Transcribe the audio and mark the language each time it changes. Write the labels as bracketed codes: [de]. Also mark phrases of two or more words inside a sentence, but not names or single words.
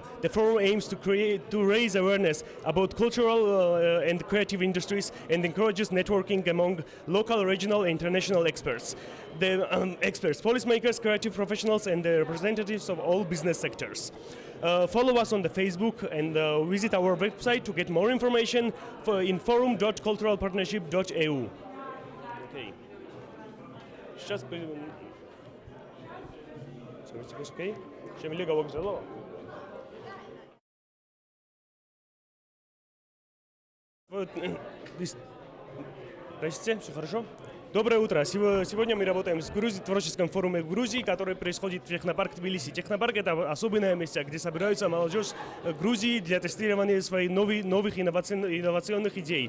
[en] The forum aims to raise awareness about cultural and creative industries and encourages networking among local, regional, and international experts. The experts, policymakers, creative professionals, and the representatives of all business sectors. Follow us on the Facebook and visit our website to get more information in forum.culturalpartnership.eu. Okay. Сейчас okay. [ka] Შემიძლია გავაგრძელო? [ru] Здравствуйте, все хорошо? Доброе утро. Сегодня мы работаем с творческим форумом в Грузии, который происходит в Технопарк Тбилиси. Технопарк – это особенное место, где собираются молодежь Грузии для тестирования своих новых инновационных идей.